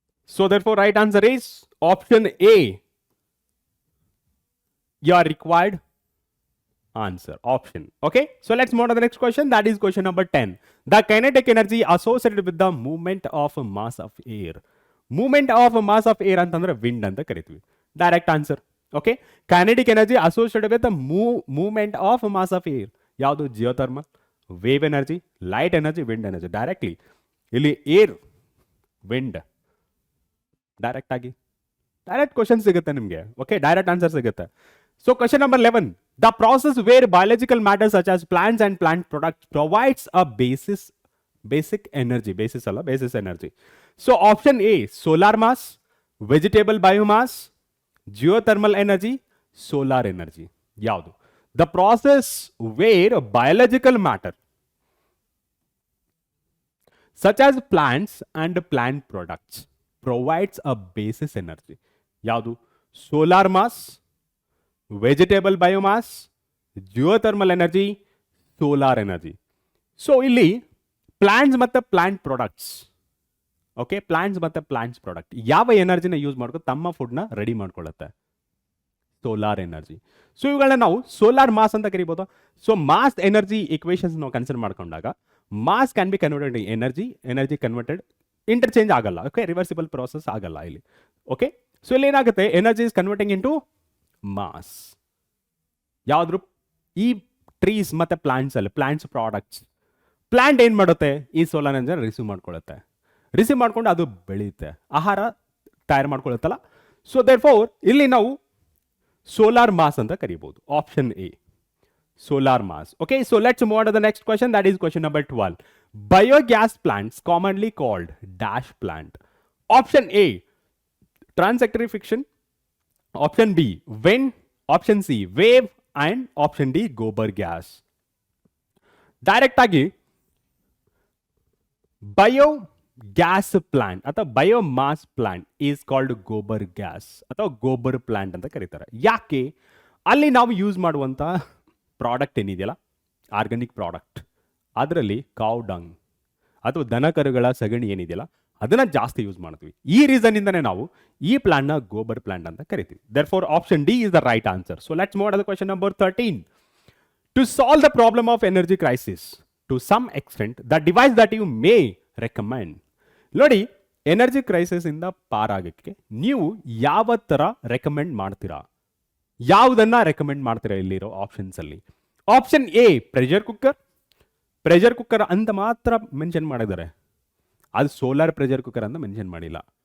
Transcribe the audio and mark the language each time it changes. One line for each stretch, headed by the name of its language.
English: So therefore right answer is option A, your required answer, option. Okay, so let's move on to the next question. That is question number 10. The kinetic energy associated with the movement of a mass of air. Movement of mass of air ಅಂತಂದ್ರೆ wind
Kannada: ಅಂತ ಕರಿತೀವಿ.
English: Direct answer. Okay, kinetic energy associated with movement of mass of air. ಯಾವುದು? Geothermal, wave energy, light energy, wind energy. Directly ಇಲ್ಲಿ air, wind, direct question ಸಿಗುತ್ತೆ ನಿಮಗೆ. Okay, direct answer ಸಿಗುತ್ತೆ. So question number 11. The process where biological matter such as plants and plant products provides a basic energy. Basis energy. So option A, solar mass, vegetable biomass, geothermal energy, solar energy. ಯಾವುದು? the process where biological matter such as plants and plant products provides a basis energy.
Kannada: ಯಾವುದು?
English: Solar mass, vegetable biomass, geothermal energy, solar energy.
Kannada: So ಇಲ್ಲಿ plants ಮತ್ತು plant products, okay, plants ಮತ್ತು plants product ಯಾವ ಎನರ್ಜಿನ use ಮಾಡ್ಕೊಂಡು ತಮ್ಮ ಫುಡ್ನ ready ಮಾಡ್ಕೊಳ್ಳುತ್ತೆ? Solar energy. So ಇವುಗಳನ್ನ ನಾವು ಸೋಲಾರ್ ಮಾಸ್ ಅಂತ ಕರಿಬೋದು. ಸೊ ಮಾಸ್ ಎನರ್ಜಿ ಇಕ್ವೇಷನ್ಸ್ ನಾವು ಕನ್ಸಿಡರ್ ಮಾಡ್ಕೊಂಡಾಗ
English: mass can be converted energy,
Kannada: energy converted interchange ಆಗಲ್ಲ, ಓಕೆ, ರಿವರ್ಸಿಬಲ್ ಪ್ರೋಸೆಸ್ ಆಗಲ್ಲ ಇಲ್ಲಿ, ಓಕೆ.
English: so
Kannada: ಇಲ್ಲಿ ಏನಾಗುತ್ತೆ,
English: Energy is converting into mass. ಯಾವ್ದು?
Kannada: ಈ ಟ್ರೀಸ್ ಮತ್ತು ಪ್ಲಾಂಟ್ಸ್ ಅಲ್ಲಿ, ಪ್ಲಾಂಟ್ಸ್ ಪ್ರಾಡಕ್ಟ್ಸ್, ಪ್ಲಾಂಟ್ ಏನು ಮಾಡುತ್ತೆ? ಈ ಸೋಲಾರ್ ಎನರ್ಜಿನ ರಿಸೀವ್ ಮಾಡ್ಕೊಳ್ಳುತ್ತೆ. ರಿಸೀವ್ ಮಾಡ್ಕೊಂಡು ಅದು ಬೆಳೆಯುತ್ತೆ, ಆಹಾರ ತಯಾರು ಮಾಡ್ಕೊಳ್ಳುತ್ತಲ್ಲ. ಸೊ ದೇರ್ ಫೋರ್ ಇಲ್ಲಿ ನಾವು ಸೋಲಾರ್ ಮಾಸ್ ಅಂತ ಕರಿಬಹುದು.
English: Option A, solar mass. Okay, so let's move on to the next question. That is question number 12. Biogas plants commonly called dash plant. Option A, transactory friction. Option B, wind. Option C, wave. And option D, gobar gas. Direct agi biogas plant ಅಥವಾ biomass plant is called gobar gas ಅಥವಾ gobar plant
Kannada: ಅಂತ ಕರೀತಾರೆ. ಯಾಕೆ? ಅಲ್ಲಿ ನಾವು use ಮಾಡುವಂಥ product ಏನಿದೆಯಲ್ಲ, organic product, ಅದರಲ್ಲಿ ಕಾವ್ ಡಂಗ್ ಅಥವಾ ದನಕರುಗಳ ಸಗಣಿ ಏನಿದೆಯಲ್ಲ ಅದನ್ನ ಜಾಸ್ತಿ ಯೂಸ್ ಮಾಡ್ತೀವಿ. ಈ ರೀಸನ್ ಇಂದನೇ ನಾವು ಈ ಪ್ಲಾಂಟ್ನ ಗೋಬರ್ ಪ್ಲಾಂಟ್ ಅಂತ ಕರಿತೀವಿ.
English: Therefore option D is the right answer. So let's move on to the question number 13. To solve the problem of energy crisis to some extent, the device that you may recommend.
Kannada: ನೋಡಿ, energy crisis ಇಂದ ಪಾರಾಗಕ್ಕೆ ನೀವು ಯಾವ ತರ recommend ಮಾಡ್ತೀರಾ? ಯಾವುದನ್ನ recommend ಮಾಡ್ತೀರಾ ಇಲ್ಲಿರೋ options ಅಲ್ಲಿ? Option A, pressure cooker. Pressure cooker ಅಂತ ಮಾತ್ರ ಮೆನ್ಷನ್ ಮಾಡಿದ್ದಾರೆ, ಅದು ಸೋಲಾರ್ ಪ್ರೆಷರ್ ಕುಕ್ಕರ್ ಅಂತ ಮೆನ್ಷನ್ ಮಾಡಿಲ್ಲ.